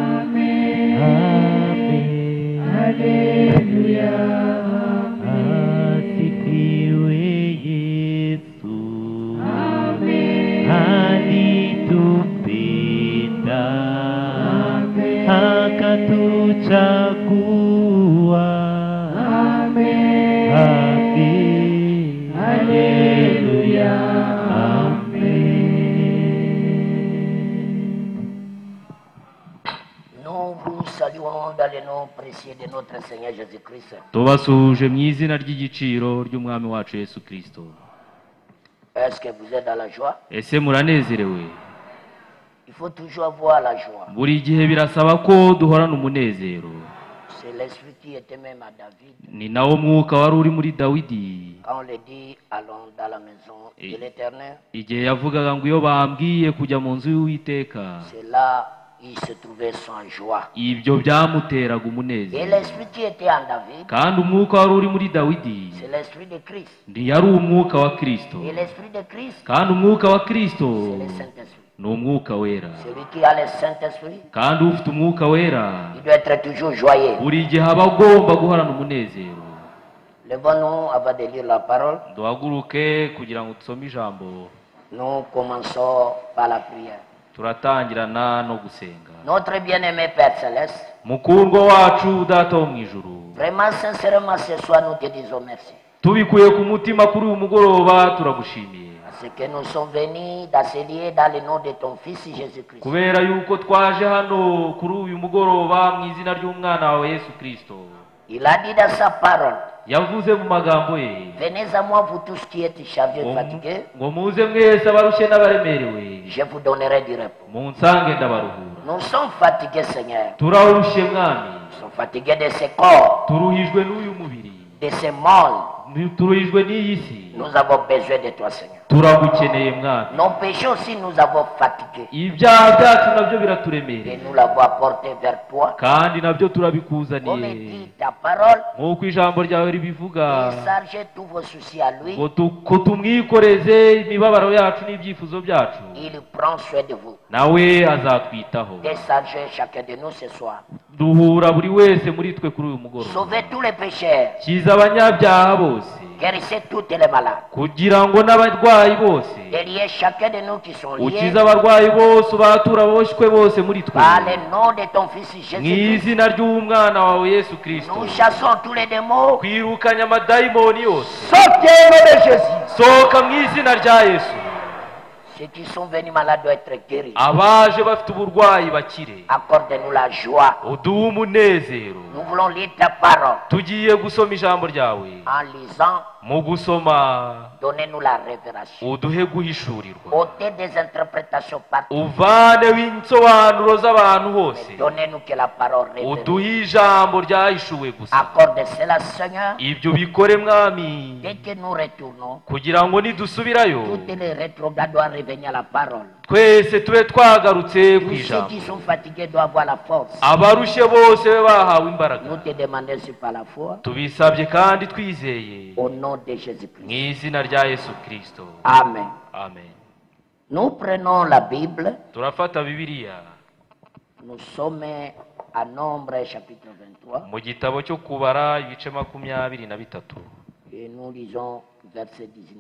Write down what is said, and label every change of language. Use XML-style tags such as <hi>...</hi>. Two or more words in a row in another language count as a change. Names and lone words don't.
<sw>Amen. Hallelujah. Asifiwe Yesu. Alitupenda. Akatuchagua. Hallelujah.</sw> <fr>Nous vous saluons dans le nom précieux de notre Seigneur Jésus-Christ.</fr> <rw>tubasuhuje mu izina ry'igiciro ry'umwami wacu Yesu Kristo.</rw> <fr>Est-ce que vous êtes dans la joie?</fr> <rw>Ese muranezerewe?</rw> <fr>Il faut toujours avoir la joie.</fr> <rw>Buri gihe birasaba ko duhorana umunezero.</rw> <fr>C'est l'esprit qui était même à David.</fr> <rw>Ni nawo mwuka wari uri muri Dawidi</rw> <fr>Quand on le dit, allons dans la maison de l'Éternel,</fr> <rw>igihe yavugaga ngo iyo bambwiye kujya mu nzu y'Uwiteka,</rw> <fr>c'est là il se trouvait sans joie.</fr> <rw>ibyo byamuteraga</rw> <fr>Et</fr> <rw>umunezero.</rw> <fr>l'esprit qui était en David,</fr> <rw>Kandi umwuka wari uri muri Dawidi</rw> <fr>c'est l'esprit de Christ.</fr> <rw>ntiyari umwuka wa Kristo.</rw> <fr>Et l'esprit de Christ,</fr> <rw>Kandi umwuka wa Kristo</rw> <fr>c'est le Saint-Esprit.</fr> <rw>ni umwuka wera.</rw> <fr>Celui qui a le Saint-Esprit,</fr> <rw>Kandi ufite umwuka wera</rw> <fr>il doit être toujours joyeux.</fr> <rw>buri gihe aba agomba guhorana umunezero.</rw> <fr>Levons-nous avant de lire la parole.</fr> <rw>Duhaguruke kugira ngo tusome ijambo.</rw> <fr>Nous commençons par la prière.</fr> <rw>Turatangirana no gusenga.</rw> <fr>Notre bien-aimé Père Céleste,</fr> <rw>Mukundwa wacu data wo mu ijuru,</rw> <fr>vraiment sincèrement ce soir nous te disons merci.</fr> <rw>tubikuye ku mutima kuri uyu mugoroba turagushimiye</rw> <fr>Parce que nous sommes venus dans ce lieu dans le nom de ton Fils Jésus-Christ.</fr> <rw>kubera yuko twaje hano kuri uyu mugoroba mu izina ry'umwana wawe Yesu Kristo.</rw> <fr>Il a dit dans sa parole,</fr> <rw>Yavuze mu magambo ye</rw> <fr>venez à moi vous tous qui êtes chargés et fatigués,</fr> <rw>ngo muze mwese abarushye n'abaremerewe,</rw> <fr>je vous donnerai du repos.</fr> <rw>munsange ndabaruhura.</rw> <fr>Nous sommes fatigués Seigneur,</fr> <rw>Turarushye mwami,</rw> <fr>nous sommes fatigués de ce corps,</fr> <rw>turuhijwe n'uyu mubiri,</rw> <fr>de ce monde.</fr> <rw>turuhijwe n'iyi si.</rw> <fr>Nous avons besoin de toi Seigneur.</fr> <rw>Turagukeneye mwami.</rw> <fr>Nos péchés aussi nous avons fatigués</fr> <rw>Ibyaha byacu nabyo</rw> <fr>et</fr> <rw>biraturemereye</rw> <fr>nous l'avons apporté vers toi.</fr> <rw>kandi nabyo</rw> <fr>Comme</fr> <rw>turabikuzaniye</rw> <fr>dit ta parole,</fr> <rw>nk'uko ijambo ryawe ribivuga</rw> <fr>déchargez tous vos soucis à lui.</fr> <rw>ngo ko tumwikoreze imibabaro yacu n'ibyifuzo byacu,</rw> <fr>Il prend soin de vous.</fr> <rw>nawe azatwitaho.</rw> <fr>Déchargez chacun de nous ce soir.</fr> <rw>Duhura buri wese muri twe kuri uyu mugoroba,</rw> <fr>Sauvez tous les pécheurs.</fr> <rw>kiza abanyabyaha bose,</rw> <fr>Guérissez tous les malades.</fr> <rw>kugira ngo n'abarwayi bose,</rw> <fr>Déliez chacun de nous qui sont liés</fr> <rw>ukize abarwayi bose, ubatura aboshwe bose muri twe,</rw> <fr>par le nom de ton Fils</fr> <rw>mu</rw> <fr>Jésus-Christ.</fr> <rw>izina ry'umwana wawe Yesu Kristo.</rw> <fr>Nous chassons tous les démons.</fr> <rw>Kwirukanya amadayimoni yose,</rw> <fr>Sortez au nom de Jésus.</fr> <rw>sohoka mu izina rya Yesu.</rw> <fr>Ceux qui sont venus malades doivent être guéris.</fr> <rw>Abaje bafite uburwayi bakire,</rw> <fr>Accorde-nous la joie.</fr> <rw>uduhe umunezero.</rw> <fr>Nous voulons lire ta parole</fr> <rw>Tugiye gusoma ijambo ryawe,</rw> <fr>en lisant</fr> <rw>mu gusoma</rw> <fr>donnez-nous la révélation.</fr> <rw>uduhe guhishurirwa,</rw> <fr>Ôtez des interprétations partout.</fr> <rw>uvaneho insobanuro z'abantu hose,</rw> <fr>Donnez-nous que la parole révélée.</fr> <rw>uduhe ijambo ryahishuwe gusa.</rw> <fr>Accorde cela, Seigneur.</fr> <rw>Ibyo bikore mwami,</rw> <fr>Dès que nous retournons,</fr> <rw>kugira ngo nidusubirayo</rw> <fr>tous les rétrogrades doivent revenir à la parole.</fr> <rw>twese tube twagarutse ku</rw> <fr>Tous ceux</fr> <rw>ijambo.</rw> <fr>qui sont fatigués doivent avoir la force.</fr> <rw>abarushye bose be bahawe imbaraga.</rw> <fr>Nous te demandons si par la foi,</fr> <rw>tubisabye kandi twizeye</rw> <fr>au nom de</fr> <rw>mu</rw> <fr>Jésus-Christ.</fr> <rw>izina rya Yesu Kristo,</rw> <fr>Amen.</fr> <rw>amen.</rw> <fr>Nous prenons la Bible.</fr> <rw>turafata bibiliya</rw> <fr>Nous sommes à Nombre chapitre 23</fr> <rw>mu gitabo cyo kubara ibice 23</rw> <fr>et nous lisons verset 19.</fr>